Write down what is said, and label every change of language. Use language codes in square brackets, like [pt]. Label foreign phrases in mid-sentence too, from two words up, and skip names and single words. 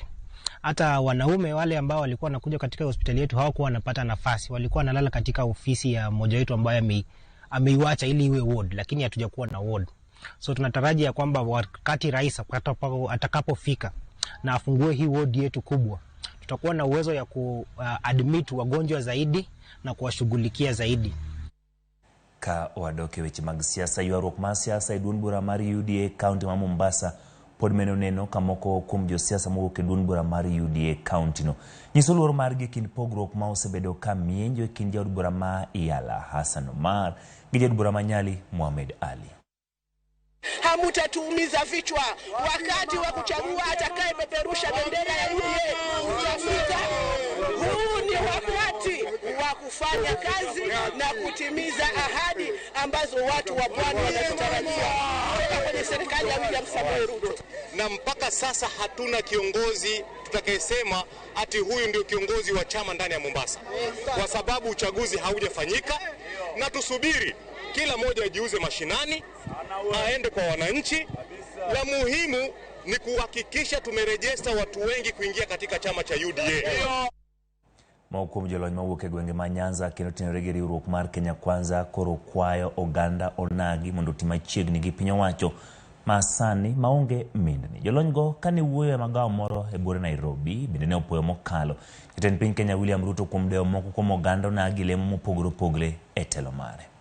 [sw] Hata wanaume wale ambao walikuwa wanakuja katika hospitali yetu hawakuwa wanapata nafasi, walikuwa wanalala katika ofisi ya mmoja wetu ambaye ameiacha ili iwe ward, lakini hatujakuwa na ward. So tunatarajia kwamba wakati rais atakapofika na afungue hii ward yetu kubwa, tutakuwa na uwezo ya kuadmit wagonjwa zaidi na kuwashughulikia zaidi. [luo] Ka wadoke weche mag siasa, ywaruok mar siasa e duond bura mar UDA kaunti ma Mombasa pod meno neno kamoko kuom josiasa mowuok e duond bura mar UDA kaunti no nyiso luoro margi kind pogruok ma osebedo ka mienjo e kind jaod bura ma Iyala Hassan Omar gi jaod bura ma Nyali Mohamed Ali. [sw] Hamutatuumiza vichwa wakati wa kuchagua atakaye peperusha bendera ya UDA. Huu ni wakati wa kufanya kazi na kutimiza ahadi ambazo watu wa Pwani wanatarajia kutoka kwenye serikali ya William Samoei Ruto. Na mpaka sasa hatuna kiongozi tutakayesema ati huyu ndio kiongozi wa chama ndani ya Mombasa, kwa sababu uchaguzi haujafanyika, na tusubiri kila mmoja ajiuze mashinani, aende kwa wananchi. La muhimu ni kuhakikisha tumerejesta watu wengi kuingia katika chama cha UDA. [luo] Maukum jolony mawuok e gwenge ma Nyanza kendo tenore gi riwruok mar Kenya Kwanza koro kwayo oganda onagi mondo tim machiegni gi piny owacho ma sani maonge mindni. Jolony go kane wuoyo e magawa moro e bore Nairobi bende ne opoyo mokalo jatend piny Kenya William Ruto kuom dewo moko kuom oganda onagi lemo mopogore opogore e telo mare.